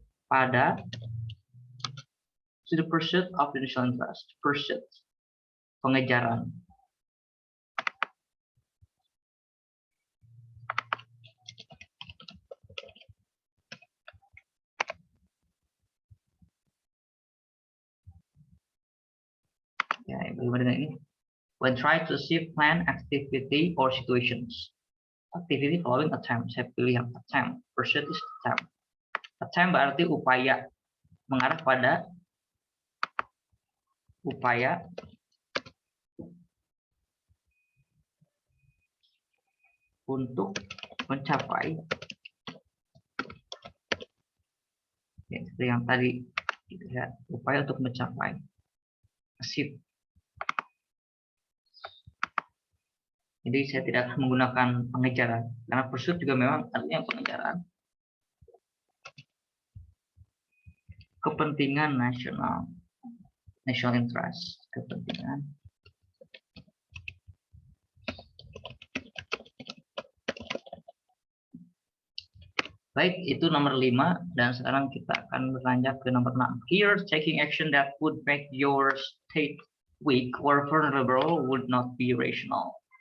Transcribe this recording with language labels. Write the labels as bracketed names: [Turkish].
[Indonesian] pada [English] to the pursuit of the national interest, pursuit, pengejaran. [Indonesian] Ya, bagaimana dengan ini? [English] When try to achieve plan, activity, or situations. Activity following attempt. [Indonesian] Saya pilih yang attempt. [English] Pursuit is attempt. [Indonesian] Attempt berarti upaya. Mengarah pada upaya untuk mencapai. Ya, seperti yang tadi. Ya, upaya untuk mencapai. Achieve. Jadi saya tidak akan menggunakan pengejaran karena pursuit juga memang artinya pengejaran. Kepentingan nasional, national interest, kepentingan. Baik, itu nomor 5 dan sekarang kita akan beranjak ke nomor 6. [English] Here, taking action that would make your state weak or vulnerable would not be rational.